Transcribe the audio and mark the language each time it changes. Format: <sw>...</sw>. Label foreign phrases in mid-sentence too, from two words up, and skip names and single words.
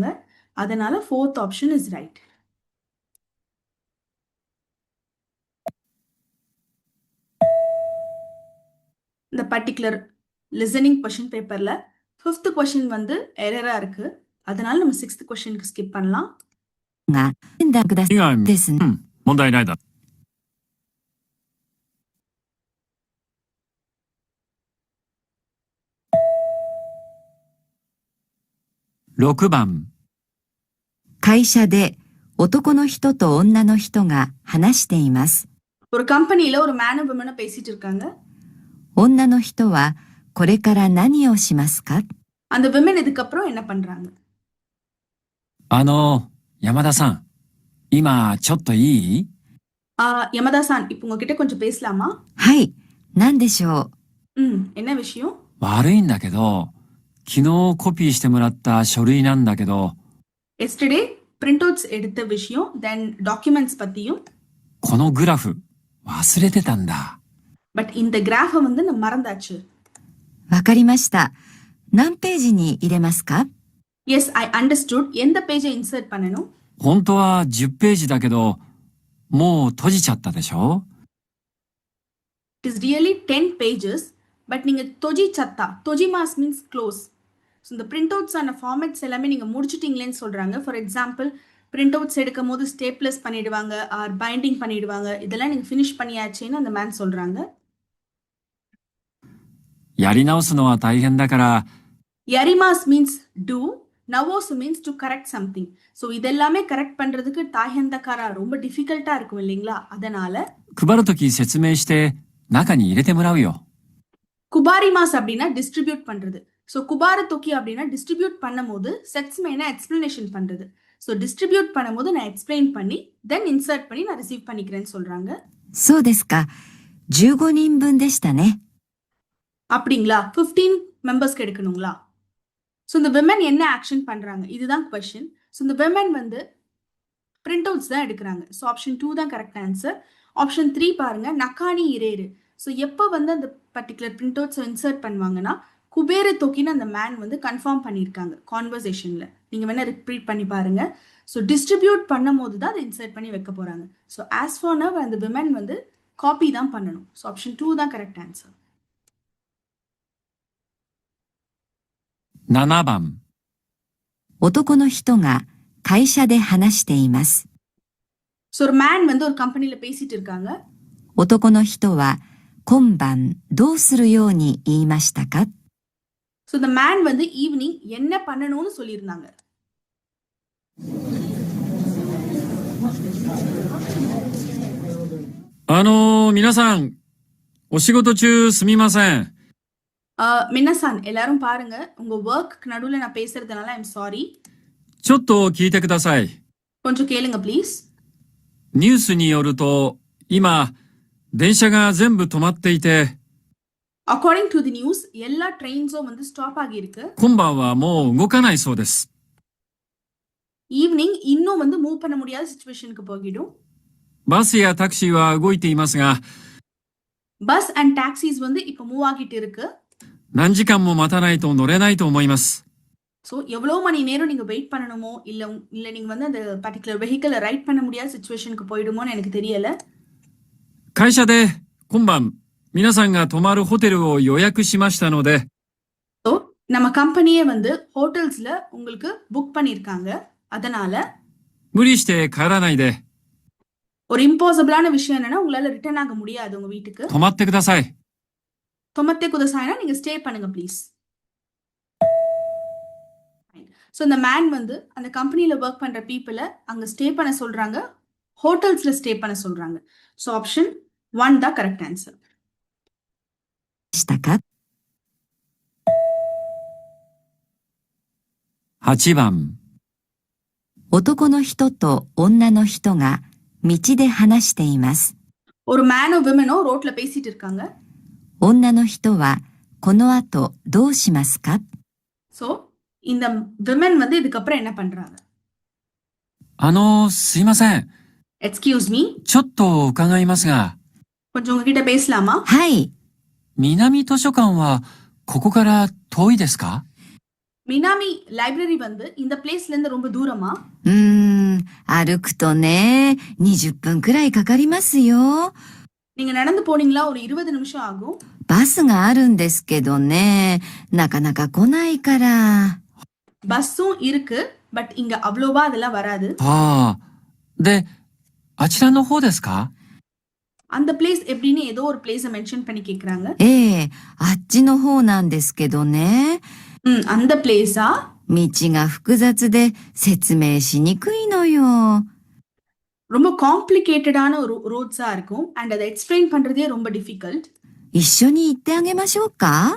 <en>அதனால 4th option is right.</en> <ta>இந்த</ta> <en>particular listening question</en> <ta>பேப்பரில் 5th கொஷின் வந்து எரராக இருக்கு. அதனால நம்ம 6th கொஷினுக்கு ஸ்கிப் பண்ணலாம்.</ta> <ja>が選択くださいですね。問題ないだ。6番、会社で男の人と女の人が話しています。</ja> <ta>ஒரு கம்பெனியில் ஒரு மேனும் விமனும் பேசிட்டு இருக்காங்க.</ta> <ja>女の人はこれから何をしますか？</ja> <ta>அந்த விமன் இதுக்கப்புறம் என்ன பண்றாங்க?</ta> <ja>山田さん、今ちょっといい？</ja> <ta>யமதா சான் இப்போ உங்ககிட்ட கொஞ்சம் பேசலாமா?</ta> <ja>はい、何でしょう？</ja> <ta>என்ன விஷயம்?</ta> <ja>悪いんだけど、昨日コピーしてもらった書類なんだけど、</ja> <en>yesterday print outs</en> <ta>எடுத்த விஷயம்,</ta> <en>then documents</en> <ta>பத்தியும்.</ta> <ja>このグラフ忘れてたんだ。</ja> <ta>பட் இந்த கிராஃபை வந்து நான் மறந்தாச்சு.</ta> <ja>わかりました。何ページに入れますか？</ja> <en>yes I understood.</en> <ta>எந்த பேஜை இன்சர்ட் பண்ணணும்?</ta> <ja>本当は10ページだけど、もう閉じちゃったでしょ？</ja> <en>It is really 10 pages, but நீங்க</en> <ja>閉じちゃった,</ja> <en>தொஜிமாஸ் means close.</en> <ta>ஸோ இந்த</ta> <en>print outs</en> <ta>ஆன ஃபார்மேட்ஸ் எல்லாமே நீங்கள் முடிச்சிட்டிங்களேன்னு சொல்கிறாங்க.</ta> <en>for example print outs</en> <ta>எடுக்கும் போது ஸ்டேப்லஸ் பண்ணிடுவாங்க ஆர் பைண்டிங் பண்ணிடுவாங்க. இதெல்லாம் நீங்கள் ஃபினிஷ் பண்ணியாச்சேன்னு அந்த மேன் சொல்கிறாங்க.</ta> <ja>やり直すのは大変だから、</ja> <en>யரிமாஸ் means do, நவோஸ் means to correct something.</en> <ta>ஸோ இதெல்லாமே கரெக்ட் பண்ணுறதுக்கு தாயந்தக்காரா ரொம்ப டிஃபிகல்ட்டாக இருக்கும் இல்லைங்களா? அதனால</ta> <ja>配るとき説明して中に入れてもらうよ。</ja> <ta>குபாரிமாஸ் அப்படின்னா டிஸ்ட்ரிபியூட் பண்ணுறது. ஸோ</ta> <ja>配るとき</ja> <ta>அப்படின்னா டிஸ்ட்ரிபியூட் பண்ணும் போது செட்ஸ் மெயினா எக்ஸ்பிளனேஷன் பண்ணுறது. ஸோ டிஸ்ட்ரிபியூட் பண்ணும்போது நான் எக்ஸ்பிளைன் பண்ணி தென் இன்சர்ட் பண்ணி நான் ரிசீவ் பண்ணிக்கிறேன்னு சொல்கிறாங்க.</ta> <ja>そうですか。15人分でしたね。</ja> <ta>அப்படிங்களா? 15 மெம்பர்ஸ்க்கு எடுக்கணுங்களா? ஸோ இந்த விமன் என்ன ஆக்ஷன் பண்ணுறாங்க, இதுதான் கொஷின். ஸோ இந்த விமன் வந்து</ta> <en>print outs</en> <ta>தான் எடுக்கிறாங்க. ஸோ ஆப்ஷன் 2 தான்</ta> <en>correct answer.</en> <ta>ஆப்ஷன் 3 பாருங்க,</ta> <ja>中に入れる.</ja> <ta>ஸோ எப்போ வந்து அந்த</ta> <en>particular print outs</en> <ta>இன்சர்ட் பண்ணுவாங்கன்னா,</ta> <ja>配るとき</ja> <ta>அந்த மேன் வந்து கன்ஃபார்ம் பண்ணியிருக்காங்க கான்வர்சேஷனில். நீங்கள் வேணால் ரிப்பீட் பண்ணி பாருங்க. ஸோ டிஸ்ட்ரிபியூட் பண்ணும் போது தான் அதை இன்சர்ட் பண்ணி வைக்க போகிறாங்க. ஸோ</ta> <en>as for now</en> <ta>அந்த விமன் வந்து காப்பி தான் பண்ணணும். ஸோ ஆப்ஷன் 2 தான்</ta> <en>correct answer.</en> <ja>7 番、男の人が会社で話しています。</ja> <ta>ஸோ ஒரு மேன் வந்து ஒரு கம்பெனியில் பேசிட்டு இருக்காங்க.</ta> <ja>男の人は今晩どうするように言いましたか？</ja> <ta>ஸோ இந்த மேன் வந்து ஈவினிங் என்ன பண்ணணும்னு சொல்லியிருந்தாங்க.</ta> <ja>皆さん、お仕事中すみません。</ja> <ta>மின்னசான் எல்லாரும் பாருங்க, உங்க ஒர்க்கு நடுவில் நான் பேசுறதுனால</ta> <en>I'm sorry.</en> <ja>ちょっと聞いてください。</ja> <ta>கொஞ்சம் கேளுங்க ப்ளீஸ்.</ta> <ja>ニュースによると、今、電車が全部止まっていて、</ja> <en>according to the news</en> <ta>எல்லா ட்ரெயின்ஸும் வந்து ஸ்டாப் ஆகியிருக்கு.</ta> <ja>今晩はもう動かないそうです。</ja> <ta>ஈவினிங் இன்னும் வந்து மூவ் பண்ண முடியாத சிச்சுவேஷனுக்கு போகிடும்.</ta> <ja>バスやタクシーは動いていますが、</ja> <en>bus and taxis</en> <ta>வந்து இப்போ மூவ் ஆகிட்டு இருக்கு.</ta> <ja>何時間も待たないと乗れないと思います。</ja> <ta>ஸோ எவ்வளோ மணி நேரம் நீங்கள் வெயிட் பண்ணணுமோ இல்லை நீங்கள் வந்து அந்த</ta> <en>particular vehicle</en> <ta>ரைட் பண்ண முடியாத சுச்சுவேஷனுக்கு போயிடுமோன்னு எனக்கு தெரியலை.</ta> <ja>会社で今晩、皆さんが泊まるホテルを予約しましたので、</ja> <ta>ஸோ நம்ம கம்பெனியே வந்து ஹோட்டல்ஸில் உங்களுக்கு புக் பண்ணியிருக்காங்க. அதனால</ta> <ja>無理して帰らないで、</ja> <ta>ஒரு இம்பாசிபிளான விஷயம் என்னன்னா உங்களால ரிட்டர்ன் ஆக முடியாது உங்க வீட்டுக்கு.</ta> <ja>泊まってください。泊まってください</ja> <ta>நீங்க ஸ்டே பண்ணுங்க ப்ளீஸ். ஸோ இந்த மேன் வந்து அந்த கம்பெனியில ஒர்க் பண்ற பீப்புளை அங்க ஸ்டே பண்ண சொல்றாங்க, ஹோட்டல்ஸ்ல ஸ்டே பண்ண சொல்றாங்க. ஸோ ஆப்ஷன் 1 தான்</ta> <en>correct answer.</en> <ja>したか？ 8番、男の人と女の人が道で話しています。</ja> <ta>ஒரு மேனோ விமனோ ரோட்ல பேசிட்டு இருக்காங்க.</ta> <ja>女の人はこの後どうしますか？</ja> <ta>ஸோ இந்த விமன் வந்து இதுக்கப்புறம் என்ன பண்றாங்க?</ta> <ja>すいません。</ja> <en>excuse me,</en> <ja>ちょっと伺いますが、</ja> <ta>கொஞ்சம் உங்ககிட்ட பேசலாமா?</ta> <ja>はい。南図書館はここから遠いですか？</ja> <ta>மினாமி லைப்ரரி வந்து இந்த பிளேஸ்ல இருந்து ரொம்ப தூரமா?</ta> <ja>歩くとね、20分くらいかかりますよ。</ja> <ta>நீங்க நடந்து போனீங்களா ஒரு 20 நிமிஷம் ஆகும்.</ta> <ja>バスがあるんですけどね、なかなか来ないから。</ja> <ta>பஸ்ஸும் இருக்கு, பட் இங்க அவ்வளோவா அதெல்லாம் வராது.</ta> <ja>ああ。で、あちらの方ですか？</ja> <ta>அந்த பிளேஸ் எப்படின்னு ஏதோ ஒரு பிளேஸை மென்ஷன் பண்ணி கேக்குறாங்க.</ta> <ja>ええ、あっちの方なんですけどね。</ja> <ta>அந்த பிளேஸா?</ta> <ja>道が複雑で説明しにくいのよ。</ja> <ta>ரொம்ப காம்ப்ளிகேட்டடான ஒரு ரோட்ஸா இருக்கும் அண்ட் அதை எக்ஸ்பிளைன் பண்றதே ரொம்ப டிஃபிகல்ட்.</ta> <ja>一緒に行ってあげましょうか？</ja>